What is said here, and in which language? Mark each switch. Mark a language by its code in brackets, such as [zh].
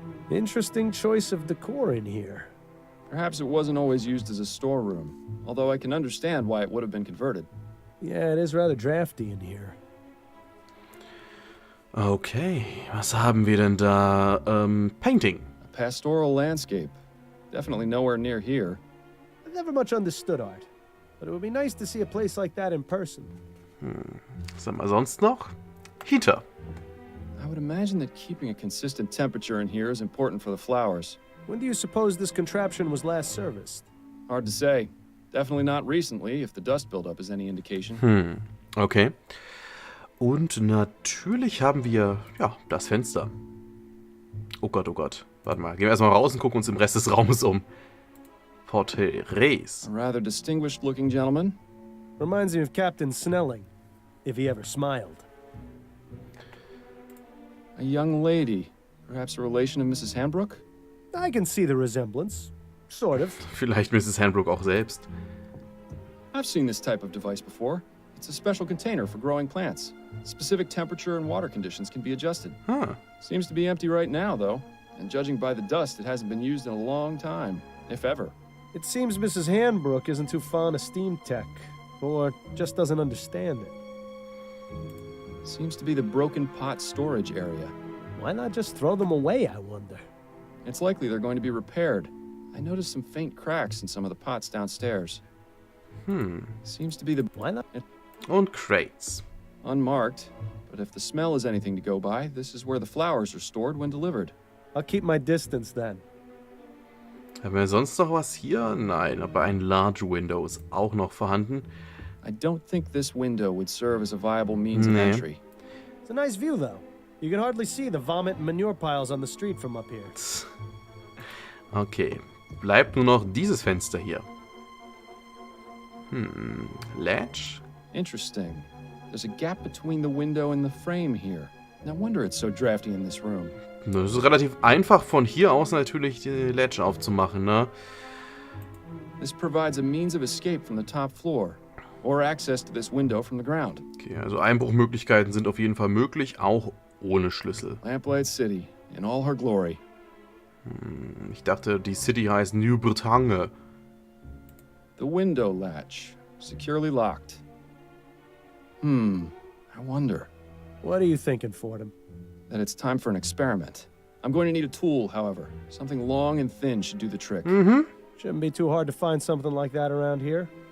[en] Interesting choice of decor in here. Perhaps it wasn't always used as a storeroom, although I can understand why it would have been converted. Yeah, it is rather drafty in here. [de] Okay, was haben wir denn da? [en] Painting. A pastoral landscape. Definitely nowhere near here. I've never much understood art, but it would be nice to see a place like that in person. [de] Was haben wir sonst noch? [en] Heater. I would imagine that keeping a consistent temperature in here is important for the flowers. When do you suppose this contraption was last serviced? Hard to say. Definitely not recently, if the dust buildup is any indication. Okay. [de] Und natürlich haben wir, ja, das Fenster. Oh Gott, oh Gott. Warte mal, gehen wir erstmal raus und gucken uns im Rest des Raumes um. [en] Porträts. A rather distinguished-looking gentleman. Reminds me of Captain Snelling, if he ever smiled. A young lady. Perhaps a relation of Mrs. Hanbrook? I can see the resemblance. Sort of. [de] Vielleicht Mrs. Hanbrook auch selbst. [en] I've seen this type of device before. It's a special container for growing plants. Specific temperature and water conditions can be adjusted. Huh. Seems to be empty right now, though. And judging by the dust, it hasn't been used in a long time, if ever. It seems Mrs. Hanbrook isn't too fond of steam tech, or just doesn't understand it. Seems to be the broken pot storage area. Why not just throw them away, I wonder? It's likely they're going to be repaired. I noticed some faint cracks in some of the pots downstairs. Seems to be the... Why not? [de] Und Crates. [en] Unmarked, but if the smell is anything to go by, this is where the flowers are stored when delivered. I'll keep my distance then. [de] Haben wir sonst noch was hier? Nein, aber ein Large Window ist auch noch vorhanden. [en] I don't think this window would serve as a viable means of entry. It's a nice view, though. You can hardly see the vomit and manure piles on the street from up here. [de] Okay, bleibt nur noch dieses Fenster hier. [en] Latch? Interesting. There's a gap between the window and the frame here. No wonder it's so drafty in this room. [de] Es ist relativ einfach von hier aus natürlich die Latch aufzumachen, ne? [en] This provides a means of escape from the top floor, or access to this window from the ground. [de] Okay, also Einbruchmöglichkeiten sind auf jeden Fall möglich, auch ohne Schlüssel. [en] Lamplight City, in all her glory. [de] Ich dachte, die City heißt New Bretagne. [en] The window latch, securely locked. I wonder. What are you thinking, Fordham? That it's time for an experiment. I'm going to need a tool, however. Something long and thin should do the trick. Shouldn't be too hard to find something like that around here.